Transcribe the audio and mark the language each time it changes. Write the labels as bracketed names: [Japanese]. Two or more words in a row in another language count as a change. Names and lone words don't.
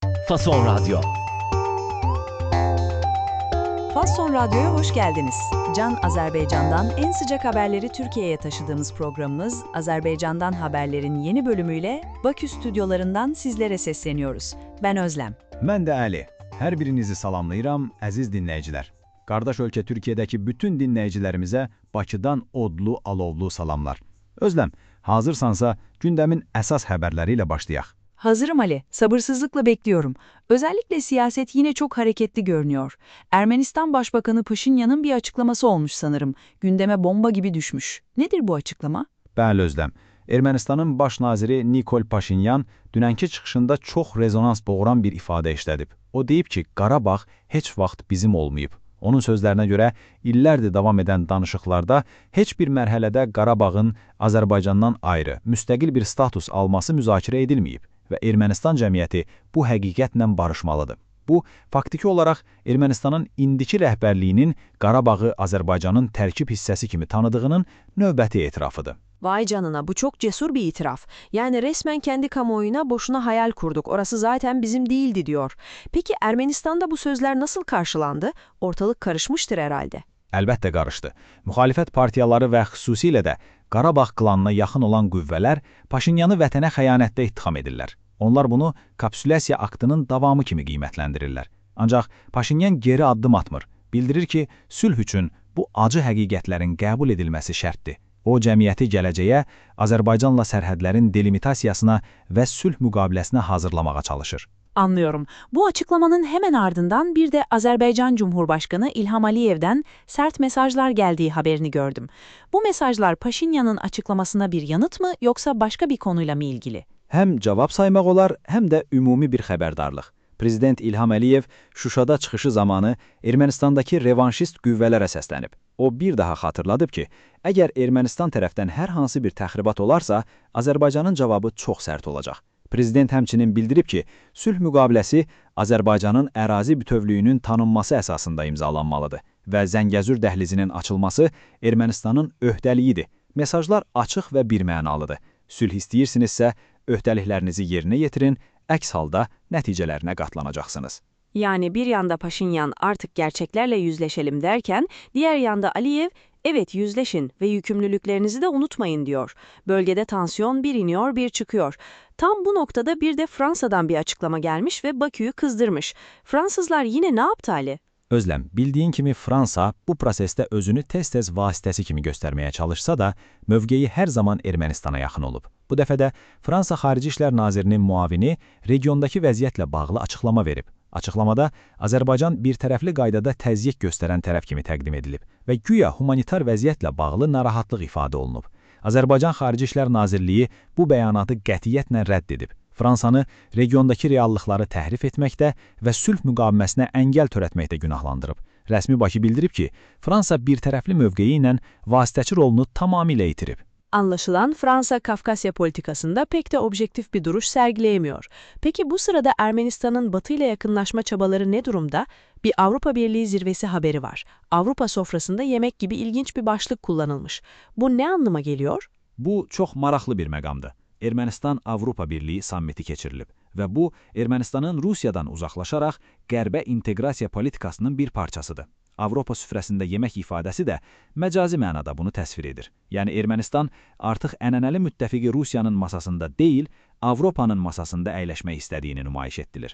[Turkish] Fason Radyo. Fason Radyo'ya hoş geldiniz. Can Azerbaycan'dan en sıcak haberleri Türkiye'ye taşıdığımız programımız Azerbaycan'dan Haberler'in yeni bölümüyle Bakü stüdyolarından sizlere sesleniyoruz. Ben Özlem. [Azerbaijani] Mən də Əli. Hər birinizi salamlayıram, əziz dinləyicilər. Qardaş ölkə Türkiyədəki bütün dinləyicilərimizə Bakıdan odlu, alovlu salamlar. Özlem, hazırsansa gündəmin əsas həbərləri ilə başlayaq. [Turkish] Hazırım Ali, sabırsızlıkla bekliyorum. Özellikle siyaset yine çok hareketli görünüyor. Ermenistan Başbakanı Paşinyan'ın bir açıklaması olmuş sanırım. Gündeme bomba gibi düşmüş. Nedir bu açıklama? [Azerbaijani] Bəli Özlem, Ermənistanın baş naziri Nikol Paşinyan dünənki çıxışında çox rezonans boğuran bir ifadə işlədib. O deyib ki, Qarabağ heç vaxt bizim olmayıb. Onun sözlərinə görə illərdir davam edən danışıqlarda heç bir mərhələdə Qarabağın Azərbaycandan ayrı, müstəqil bir status alması müzakirə edilməyib və Ermənistan cəmiyyəti bu həqiqətlə barışmalıdır. Bu, faktiki olaraq Ermənistanın indiki rəhbərliyinin Qarabağı Azərbaycanın tərkib hissəsi kimi tanıdığının növbəti etirafıdır. Vay canına, bu çok cesur bir itiraf. Yani resmen kendi kamuoyuna boşuna hayal kurduk. Orası zaten bizim değildi diyor. Peki Ermenistan'da bu sözler nasıl karşılandı? Ortalık karışmıştır herhalde. Əlbəttə qarışdı. Müxalifət partiyaları və xüsusilə də Qarabağ klanına yaxın olan qüvvələr Paşinyanı vətənə xəyanətdə ittiham edirlər. Onlar bunu kapsülyasiya aktının davamı kimi qiymətləndirirlər. Ancaq Paşinyan geri addım atmır. Bildirir ki, sülh üçün bu acı həqiqətlərin qəbul edilməsi şərtdir. O, cəmiyyəti gələcəyə, Azərbaycanla sərhədlərin delimitasiyasına və sülh müqaviləsinə hazırlamağa çalışır. [Turkish] Anlıyorum. Bu açıklamanın hemen ardından bir de Azerbaycan Cumhurbaşkanı İlham Aliyev'den sert mesajlar geldiği haberini gördüm. Bu mesajlar Paşinyan'ın açıklamasına bir yanıt mı yoksa başka bir konuyla mı ilgili? [Azerbaijani] Həm cavab saymaq olar, həm də ümumi bir xəbərdarlıq. Prezident İlham Əliyev Şuşada çıxışı zamanı Ermənistandakı revanşist qüvvələrə səslənib. O bir daha xatırladıb ki, əgər Ermənistan tərəfdən hər hansı bir təxribat olarsa, Azərbaycanın cavabı çox sərt olacaq. Prezident həmçinin bildirib ki, sülh müqaviləsi Azərbaycanın ərazi bütövlüyünün tanınması əsasında imzalanmalıdır və Zəngəzur dəhlizinin açılması Ermənistanın öhdəliyidir. Mesajlar açıq və birmənalıdır. Sülh istəyirsinizsə, öhdəliklərinizi yerinə yetirin, əks halda nəticələrinə qatlanacaqsınız. [Turkish] Yani bir yanda Paşinyan artık gerçeklerle yüzleşelim derken, diğer yanda Aliyev, evet yüzleşin ve yükümlülüklerinizi de unutmayın diyor. Bölgede tansiyon bir iniyor bir çıkıyor. Tam bu noktada bir de Fransa'dan bir açıklama gelmiş ve Bakü'yü kızdırmış. Fransızlar yine ne yaptı Ali? [Azerbaijani] Özlem, bildiyin kimi Fransa bu prosesdə özünü tez-tez vasitəsi kimi göstərməyə çalışsa da, mövqeyi hər zaman Ermənistana yaxın olub. Bu dəfə də Fransa Xarici İşlər Nazirinin muavini regiondakı vəziyyətlə bağlı açıqlama verib. Açıqlamada Azərbaycan bir tərəfli qaydada təzyiq göstərən tərəf kimi təqdim edilib və güya humanitar vəziyyətlə bağlı narahatlıq ifadə olunub. Azərbaycan Xarici İşlər Nazirliyi bu bəyanatı qətiyyətlə rədd edib. Fransanı regiondakı reallıqları təhrif etməkdə və sülh müqaviməsinə əngəl törətməkdə günahlandırıb. Rəsmi Bakı bildirib ki, Fransa bir tərəfli mövqeyi ilə vasitəçi rolunu tamamilə itirib. [Turkish] Anlaşılan Fransa Kafkasya politikasında pek de objektif bir duruş sergileyemiyor. Peki bu sırada Ermenistan'ın Batı ile yakınlaşma çabaları ne durumda? Bir Avrupa Birliği zirvesi haberi var. Avrupa sofrasında yemek gibi ilginç bir başlık kullanılmış. Bu ne anlama geliyor? [Azerbaijani] Bu çox maraqlı bir məqamdır. Ermənistan-Avropa Birliği sammiti keçirilib və bu, Ermənistanın Rusiyadan uzaqlaşaraq qərbə inteqrasiya politikasının bir parçasıdır. Avropa süfrəsində yemək ifadəsi də məcazi mənada bunu təsvir edir. Yəni Ermənistan artıq ənənəli müttəfiqi Rusiyanın masasında deyil, Avropanın masasında əyləşmək istədiyini nümayiş etdirir.